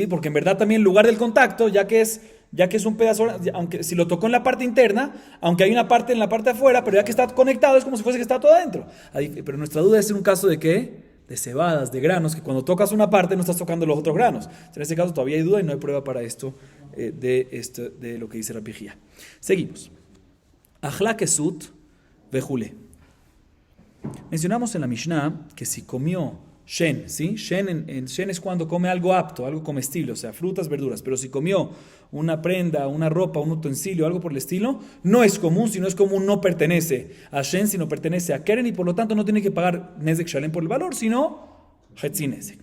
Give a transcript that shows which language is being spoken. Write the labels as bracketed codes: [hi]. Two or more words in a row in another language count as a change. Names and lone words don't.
[es] Porque en verdad también el lugar del contacto, ya que es un pedazo, aunque si lo tocó en la parte interna, aunque hay una parte en la parte de afuera, pero ya que está conectado es como si fuese que está todo adentro. Pero nuestra duda es en un caso de ¿qué? De cebadas, de granos, que cuando tocas una parte no estás tocando los otros granos. En este caso todavía hay duda y no hay prueba para esto, de lo que dice Rabbi Jía. [he] Seguimos. אכלה כסות וכלים. [es] Mencionamos en la Mishnah que si comió Shen, ¿sí? Shen es cuando come algo apto, algo comestible, o sea, frutas, verduras. Pero si comió una prenda, una ropa, un utensilio, algo por el estilo, no es común. Si no es común, no pertenece a Shen, sino pertenece a Keren y por lo tanto no tiene que pagar [he] נזק שלם [es] por el valor, sino [he] חצי נזק.